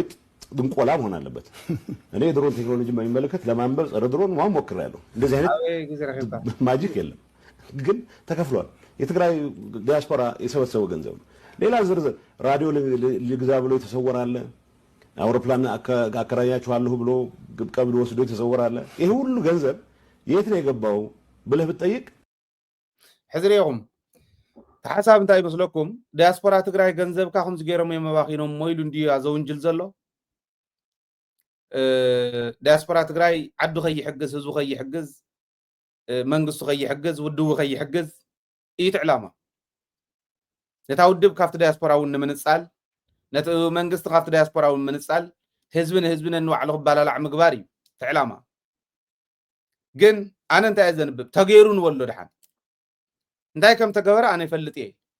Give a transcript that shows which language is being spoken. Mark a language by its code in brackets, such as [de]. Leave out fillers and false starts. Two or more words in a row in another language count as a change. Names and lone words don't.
[am] ጥንቆላ መሆን አለበት። እኔ ድሮን ቴክኖሎጂ በሚመለከት ለማንበብ ጸረ ድሮን ማን ሞክሬያለሁ። እንደዚህ አይነት ማጂክ የለም ግን ተከፍሏል። የትግራይ ዲያስፖራ የሰበሰበው ገንዘብ ነው። ሌላ ዝርዝር ራዲዮ ልግዛ ብሎ የተሰወራለ፣ አውሮፕላን አከራያችኋለሁ ብሎ ቀብድ ወስዶ የተሰወራለ። ይሄ ሁሉ ገንዘብ የት ነው የገባው ብለህ ብትጠይቅ [ti] ሕዝሪኩም ተሓሳብ እንታይ ይመስለኩም? ዲያስፖራ ትግራይ ገንዘብ ካኹም ዝገይሮም የመባኺኖም ሞይሉ እንዲ ዘውንጅል ዘሎ ዲያስፖራ ትግራይ ዓዱ ከይሕግዝ ህዝቡ ከይሕግዝ መንግስቱ ከይሕግዝ ውድቡ ከይሕግዝ ኢት ዕላማ ነታ ውድብ ካብቲ ዲያስፖራውን ንምንጻል ነቲ መንግስቲ ካብቲ ዲያስፖራውን ንምንጻል ህዝብን ንባዕሉ ክባላላዕ ምግባር እዩ እቲ ዕላማ። ግን ኣነ እንታይ እየ ዘንብብ ተገይሩ ንበሎ ድሓን እንታይ ከም ተገበረ ኣነ ይፈልጥ እየ።